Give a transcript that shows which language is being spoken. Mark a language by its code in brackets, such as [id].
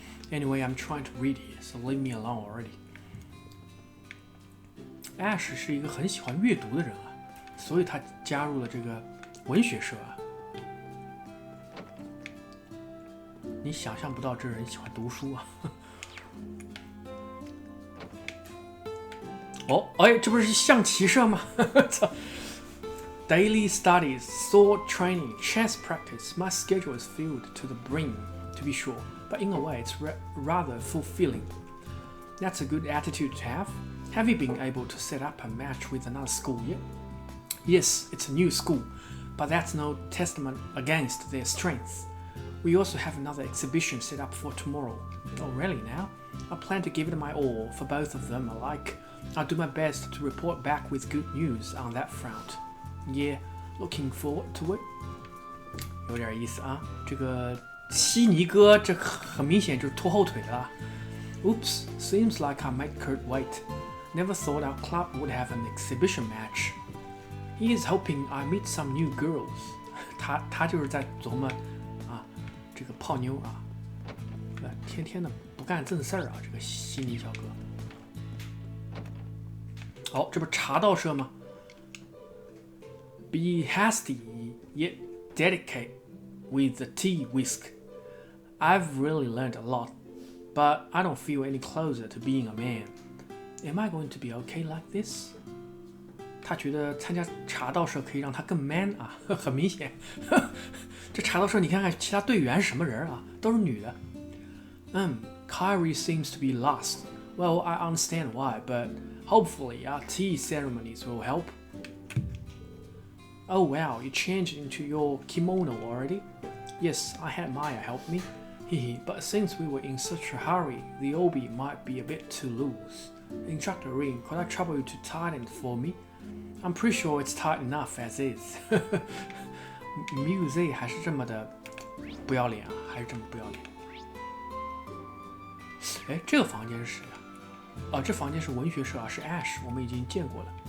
[en] Anyway, I'm trying to read here, so leave me alone already. [zh] Ash 是一个很喜欢阅读的人啊，所以他加入了这个文学社啊。你想象不到这人喜欢读书啊。哦，哎，这不是象棋社吗？操！ [en] Daily studies, sword training, chess practice. My schedule is filled to the brim, to be sure, but in a way it's rather fulfilling. That's a good attitude to have. Have you been able to set up a match with another school yet? Yes, it's a new school, but that's no testament against their strength. We also have another exhibition set up for tomorrow. Oh, really now? I plan to give it my all for both of them alike. I'll do my best to report back with good news on that front.Yeah, looking forward to it. [zh] 有点意思啊，这个悉尼哥这很明显就是拖后腿的啊。 [en] Oops, seems like I made Kurt wait. Never thought our club would have an exhibition match. He is hoping I meet some new girls. [zh] 他就是在琢磨啊，这个泡妞啊，天天的不干正事儿啊，这个悉尼小哥。好，这不是茶道社吗？ [en] Be hasty, yet delicate with the tea whisk. I've really learned a lot, but I don't feel any closer to being a man. Am I going to be okay like this? [zh] 他觉得参加茶道社可以让他更 man 啊，很明显。这茶道社你看看其他队员是什么人啊，都是女的。 [en] Kyrie seems to be lost. Well, I understand why, but hopefully our tea ceremonies will help.Oh wow, you changed into your kimono already? Yes, I had Maya help me. Hehe, but since we were in such a hurry, the obi might be a bit too loose. Instructor Rin, could I trouble you to tighten it for me? I'm pretty sure it's tight enough as is 。 [zh] Music 还是这么的不要脸啊，还是这么不要脸。哎，这个房间是谁啊？哦，这房间是文学社啊，是 Ash， 我们已经见过了。